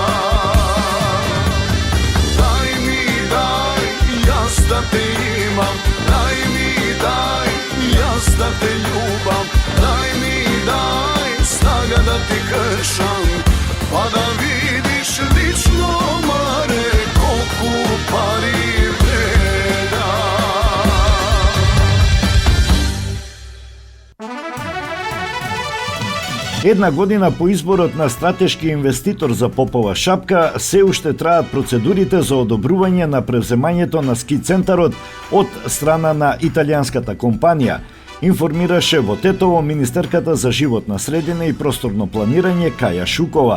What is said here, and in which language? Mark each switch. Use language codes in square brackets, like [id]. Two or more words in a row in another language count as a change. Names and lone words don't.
[mk] Дај ми, дај, јас да те имам, дај ми, дај, јас да те љубам. Дај ми, дај, снага да ти кршам, па да видиш лично маре колико пари вреда. Една година по изборот на стратешки инвеститор за Попова шапка, се уште траат процедурите за одобрување на превземањето на ски центарот од страна на италијанската компанија, информираше во Тетово министерката за животна средина и просторно планирање Каја Шукова.